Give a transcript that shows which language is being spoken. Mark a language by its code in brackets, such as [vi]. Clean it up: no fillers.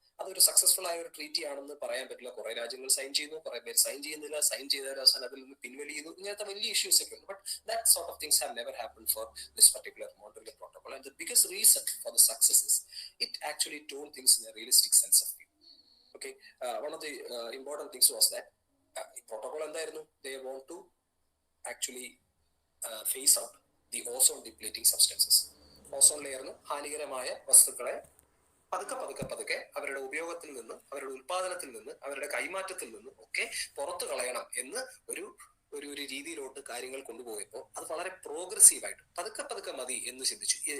[ml] അതൊരു സക്സസ്ഫുൾ ആയ ഒരു ട്രീറ്റി ആണെന്ന് പറയാൻ പറ്റില്ല. കുറെ രാജ്യങ്ങൾ സൈൻ ചെയ്യുന്നു, കുറെ പേര് സൈൻ ചെയ്യുന്നില്ല, സൈൻ ചെയ്ത അവസാനം അതിൽ നിന്ന് പിൻവലിയുന്നു. ഇങ്ങനത്തെ വലിയ ഇഷ്യൂസ് ഒക്കെ ഉണ്ട്. [en] But that sort of things have never happen for this particular Montreal protocol. And the biggest reason for the success is it actually told things in a realistic sense of view. Okay, one of the important things was that protocol [ml] എന്തായിരുന്നു? [en] They want to actually phase out the ozone depleting substances. [ml] Ozone ലെയറിന് ഹാനികരമായ വസ്തുക്കളെ പതുക്കെ അവരുടെ ഉപയോഗത്തിൽ നിന്ന്, അവരുടെ ഉൽപാദനത്തിൽ നിന്ന്, അവരുടെ കൈമാറ്റത്തിൽ നിന്ന് ഒക്കെ പുറത്തു കളയണം എന്ന് ഒരു രീതിയിലോട്ട് കാര്യങ്ങൾ കൊണ്ടുപോയപ്പോൾ അത് വളരെ പ്രോഗ്രസീവായിട്ട് പതുക്കെ മതി എന്ന് ചിന്തിച്ചു.